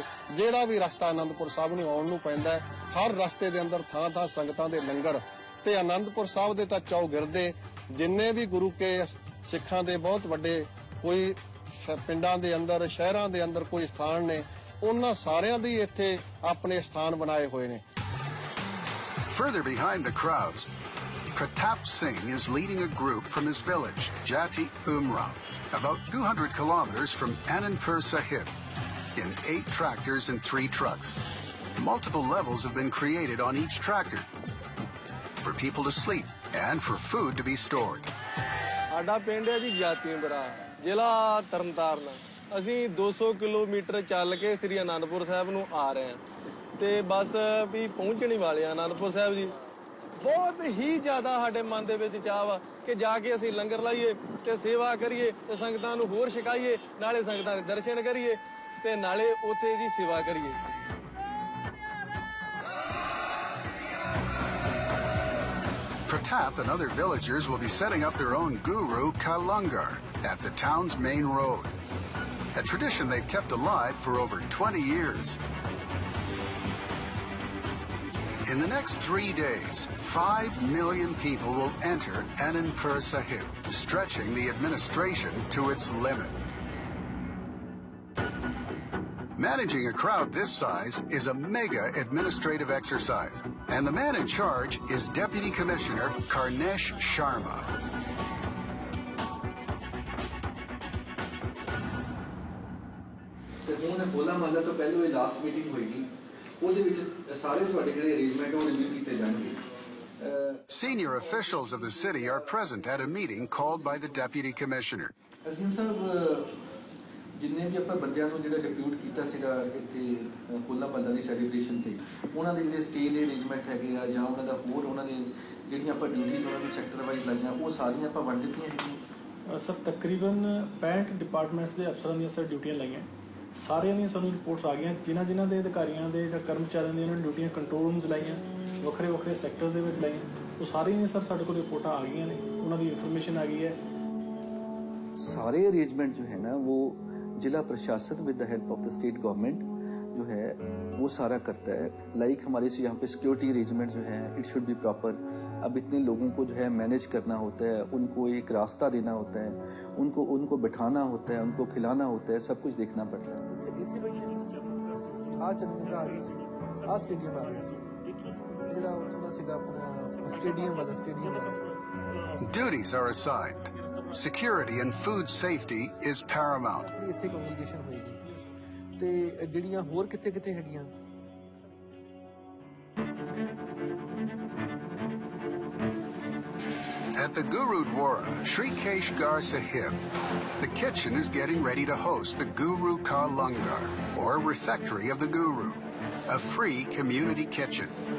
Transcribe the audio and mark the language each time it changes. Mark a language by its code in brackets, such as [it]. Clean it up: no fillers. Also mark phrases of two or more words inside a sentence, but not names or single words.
[pa] ਜਿਹੜਾ ਵੀ ਰਸਤਾ ਆਨੰਦਪੁਰ ਸਾਹਿਬ ਨੂੰ ਆਉਣ ਨੂੰ ਪੈਂਦਾ ਹੈ ਹਰ ਰਸਤੇ ਦੇ ਅੰਦਰ ਥਾਂ-ਥਾਂ ਸੰਗਤਾਂ ਦੇ ਲੰਗਰ ਤੇ ਆਨੰਦਪੁਰ ਸਾਹਿਬ ਦੇ ਤਾਂ ਚੌਗਿਰਦੇ ਜਿੰਨੇ ਵੀ ਗੁਰੂ ਕੇ ਸਿੱਖਾਂ ਦੇ ਬਹੁਤ ਵੱਡੇ ਕੋਈ ਪਿੰਡਾਂ ਦੇ ਅੰਦਰ ਸ਼ਹਿਰਾਂ ਦੇ ਅੰਦਰ ਕੋਈ ਸਥਾਨ ਨੇ ਉਹਨਾਂ ਸਾਰਿਆਂ ਦੀ ਇੱਥੇ ਆਪਣੇ ਸਥਾਨ ਬਣਾਏ ਹੋਏ ਨੇ। [en] Further behind the crowds, Pratap Singh is leading a group from his village, Jati Umrao, about 200 kilometers from Anandpur Sahib, in 8 tractors and 3 trucks. Multiple levels have been created on each tractor for people to sleep and for food to be stored. [pa] ਸਾਡਾ ਪਿੰਡ ਹੈ ਜੀ ਜਾਤੀਂਬਰਾ, ਜ਼ਿਲ੍ਹਾ ਤਰਨਤਾਰਨ। ਅਸੀਂ 200 ਕਿਲੋਮੀਟਰ ਚੱਲ ਕੇ ਸ੍ਰੀ ਅਨੰਦਪੁਰ ਸਾਹਿਬ ਨੂੰ ਆ ਰਹੇ ਹਾਂ ਤੇ ਬਸ ਵੀ ਪਹੁੰਚਣ ਹੀ ਵਾਲੇ ਆ ਅਨੰਦਪੁਰ ਸਾਹਿਬ ਜੀ। ਬਹੁਤ ਹੀ ਜ਼ਿਆਦਾ ਸਾਡੇ ਮਨ ਦੇ ਵਿੱਚ ਚਾਹ ਵਾ ਕਿ ਜਾ ਕੇ ਅਸੀਂ ਲੰਗਰ ਲਾਈਏ ਤੇ ਸੇਵਾ ਕਰੀਏ ਤੇ ਸੰਗਤਾਂ ਨੂੰ ਹੋਰ ਛਕਾਈਏ, ਨਾਲੇ ਸੰਗਤਾਂ ਦੇ ਦਰਸ਼ਨ ਕਰੀਏ ਤੇ ਨਾਲੇ ਉੱਥੇ ਦੀ ਸੇਵਾ ਕਰੀਏ। [en] Pratap and other villagers will be setting up their own guru Kalungar at the town's main road, a tradition they've kept alive for over 20 years. In the next 3 days, 5 million people will enter Anandpur Sahib, stretching the administration to its limit. Managing a crowd this size is a mega administrative exercise, and the man in charge is Deputy Commissioner Karnesh Sharma. [pa] ਹੁਣ ਹੋਲਾ ਮਹੱਲਾ ਤੋਂ ਪਹਿਲਾਂ ਇਹ [en] last meeting [pa] ਹੋਏਗੀ, ਉਹਦੇ ਵਿੱਚ ਸਾਰੇ ਤੁਹਾਡੇ ਜਿਹੜੇ ਅਰੇਂਜਮੈਂਟ ਉਹ ਰਿਵਿਊ ਕੀਤੇ ਜਾਣਗੇ। [en] Senior officials of the city are present at a meeting called by the Deputy Commissioner. [pa] ਅਸਲੀਮ ਸਾਹਿਬ ਜਿੰਨੇ ਵੀ ਆਪਾਂ ਬੰਦਿਆਂ ਨੂੰ ਜਿਹੜਾ ਡਿਪਿਊਟ ਕੀਤਾ ਸੀਗਾ ਇੱਥੇ ਹੋਲਾ ਮਹੱਲਾ ਦੀ ਸੈਲੀਬ੍ਰੇਸ਼ਨ ਤੇ ਉਹਨਾਂ ਦੇ ਜਿਹੜੇ ਸਟੇ ਦੇ ਅਰੇਂਜਮੈਂਟ ਹੈਗੇ ਆ ਜਾਂ ਉਹਨਾਂ ਦਾ ਹੋਰ ਉਹਨਾਂ ਦੇ ਜਿਹੜੀਆਂ ਆਪਾਂ ਡਿਊਟੀ ਉਹਨਾਂ ਨੂੰ [en] sector wise [pa] ਲਾਈਆਂ ਉਹ ਸਾਰੀਆਂ ਆਪਾਂ ਵੰਡ ਦਿੱਤੀਆਂ ਹੈਗੀਆਂ। ਸਰ ਤਕਰੀਬਨ 65 ਡਿਪਾਰਟਮੈਂਟਸ ਦੇ ਅਫਸਰਾਂ ਦੀਆਂ ਸਰ ਡਿਊਟੀਆਂ ਲਾਈਆਂ, ਸਾਰਿਆਂ ਦੀਆਂ ਸਾਨੂੰ ਰਿਪੋਰਟਸ ਆ ਗਈਆਂ। ਜਿਨ੍ਹਾਂ ਦੇ ਅਧਿਕਾਰੀਆਂ ਦੇ ਜਾਂ ਕਰਮਚਾਰੀਆਂ ਦੀਆਂ ਉਹਨਾਂ ਨੇ ਡਿਊਟੀਆਂ [en] control rooms [pa] ਲਾਈਆਂ, ਵੱਖਰੇ ਵੱਖਰੇ ਸੈਕਟਰਸ ਦੇ ਵਿੱਚ ਲਾਈਆਂ, ਉਹ ਸਾਰੀਆਂ ਦੀਆਂ ਸਰ ਸਾਡੇ ਕੋਲ ਰਿਪੋਰਟਾਂ ਆ ਗਈਆਂ ਨੇ, ਉਹਨਾਂ ਦੀ ਇਨਫੋਰਮੇਸ਼ਨ ਆ ਗਈ है। [hi] सारे अरेंजमेंट जो है ना वो जिला प्रशासन [en] with the help of the state government [hi] जो है वो सारा करता है। लाइक हमारे से यहाँ पे [en] security arrangement [hi] जो है [en] it should be proper. [hi] अब इतने लोगों को जो है मैनेज करना होता है, उनको एक रास्ता देना होता है, उनको बिठाना होता है, उनको खिलाना होता है, सब कुछ देखना पड़ता है। [en] Duties are assigned. Security and food safety is paramount. At the Gurudwara, Sri Keshgar Sahib, the kitchen is getting ready to host the Guru Ka Langar, or refectory of the Guru, a free community kitchen.